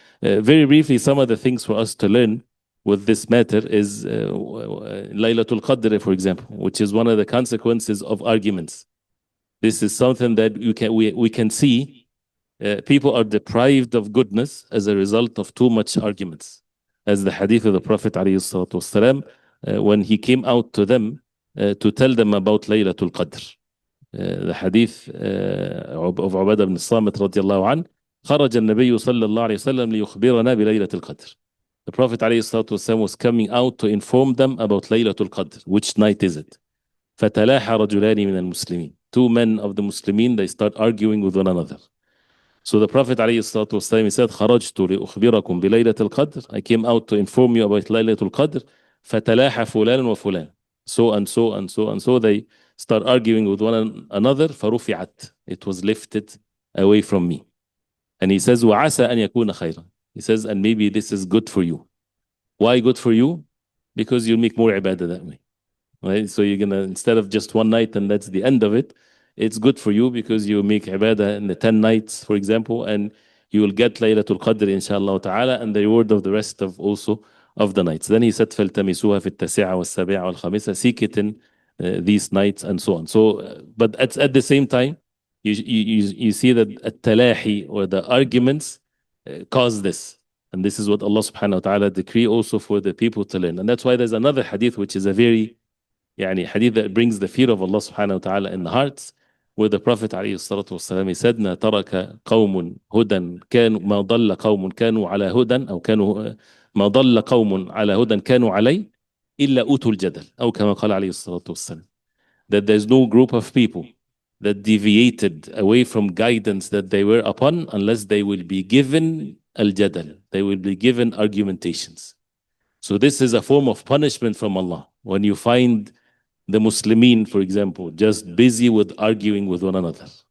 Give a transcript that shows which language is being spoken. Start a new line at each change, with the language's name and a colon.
English: Very briefly, some of the things for us to learn with this matter is Laylatul Qadr, for example, which is one of the consequences of arguments. This is something that we can see. People are deprived of goodness as a result of too much arguments. As the hadith of the Prophet ﷺ, when he came out to them to tell them about Laylatul Qadr. The hadith of Ubadah ibn Samit radiallahu anhu,
Arabic: خرج النبي صلى الله عليه وسلم ليخبرنا بليلة القدر.
English: The Prophet ﷺ was coming out to inform them about Laylatul Qadr. Which night is it?
Arabic: فتلاحى رجلان من المسلمين.
English: Two men of the Muslimin, they start arguing with one another. So the Prophet ﷺ, he said,
Arabic: خرجت لأخبركم بليلة القدر.
English: I came out to inform you about Laylatul Qadr.
Arabic: فتلاحى فلان وفلان.
English: So and so and so and so they start arguing with one another.
Arabic: فرفعت.
English: It was lifted away from me. And he says,
Arabic: وعسى أن يكون خيرا.
English: He says, and maybe this is good for you. Why good for you? Because you'll make more ibadah that way. Right? So you're gonna, instead of just one night and that's the end of it, it's good for you because you make ibadah in the 10 nights, for example, and you will get Laylatul Qadr, inshallah ta'ala, and the reward of the rest of also of the nights. Then he said,
Arabic: فَالْتَمِسُوهَا فِي التَّاسِعَةِ وَالسَّابِعَةِ وَالْخَامِسَةِ.
English: Seek it in these nights and so on. So, but at the same time, you see that at-talahi, or the arguments, cause this. And this is what Allah subhanahu wa ta'ala decree also for the people to learn. And that's why there's another hadith which is a very hadith that brings the fear of Allah subhanahu wa ta'ala in the hearts, where the Prophet عليه الصلاة والسلام, he said,
Arabic: ما ترك قوم هدى كانوا ما ضل قوم كانوا على هدى أو كانوا ما ضل قوم على هدى كانوا عليه إلا أوتوا الجدل أو كما قال عليه الصلاة والسلام.
English: That there's no group of people that deviated away from guidance that they were upon unless they will be given al-jadal. They will be given argumentations. So this is a form of punishment from Allah. When you find the Muslimin, for example, just busy with arguing with one another.